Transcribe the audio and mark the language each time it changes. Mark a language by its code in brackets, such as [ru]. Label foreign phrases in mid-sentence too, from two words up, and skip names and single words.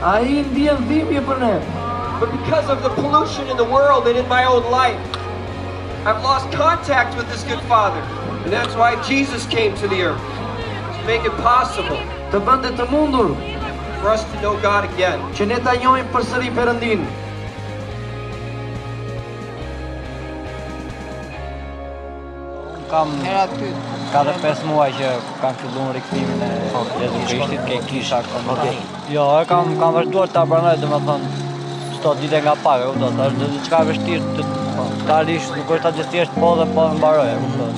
[en] But because of the pollution in the world and in my own life, I've lost contact with this good Father. And that's why Jesus came to the earth, to make it possible for us to know God again. [sq] Kam 45 muaj që kam filluar rikthimin e Jezu Krishtit ke kisha këtu. Jo, kam vazhduar ta pranoj, domethënë çdo ditë nga pak, e kupton, është diçka e vështirë totalisht, nuk është as thjesht po dhe po mbaroj, e kupton.